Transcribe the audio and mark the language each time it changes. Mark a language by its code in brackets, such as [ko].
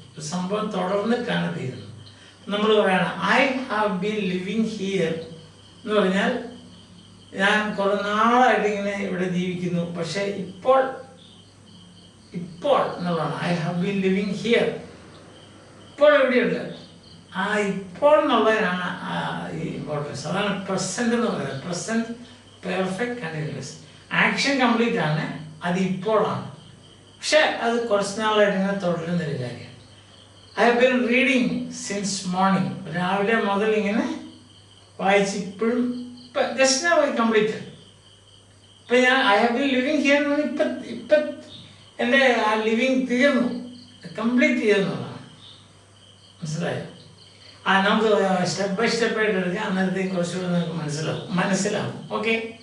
[ml] ഒരു സംഭവം തുടർന്നിട്ടാണ് തീരുന്നത്. നമ്മൾ പറയണം [en] I have been living here [ml] എന്ന് പറഞ്ഞാൽ ഞാൻ കുറേ നാളായിട്ട് ഇങ്ങനെ ഇവിടെ ജീവിക്കുന്നു, പക്ഷേ ഇപ്പോൾ എന്നുള്ളതാണ് I have been living here. ഇപ്പോൾ എവിടെയുണ്ട്? ആ ഇപ്പോൾ എന്നുള്ളതിനാണ് ഈ ഇമ്പോർട്ടൻസ്. അതാണ് പ്രസന്റ് എന്ന് പറയുന്നത്. Present perfect continuous. Action complete ആണ്, അത് ഇപ്പോഴാണ്, പക്ഷെ അത് കുറച്ച് നാളായിട്ട് ഇങ്ങനെ തുടരുന്നൊരു കാര്യമാണ്. [en] I have been reading since morning. [ml] രാവിലെ മുതൽ ഇങ്ങനെ വായിച്ച് ഇപ്പോഴും [en] just now I completed. [ml] ഇപ്പം ഞാൻ [en] I have been living here [ml] എന്ന് പറഞ്ഞാൽ ഇപ്പം എൻ്റെ ആ ലിവിങ് തീർന്നു, കംപ്ലീറ്റ് ചെയ്യുന്നതാണ്. മനസ്സിലായോ? നമുക്ക് സ്റ്റെപ്പ് ബൈ സ്റ്റെപ്പായിട്ട് എടുക്കുക, അന്നേരത്തേക്ക് കുറച്ചുകൂടെ നിങ്ങൾക്ക് മനസ്സിലാവും. ഓക്കെ.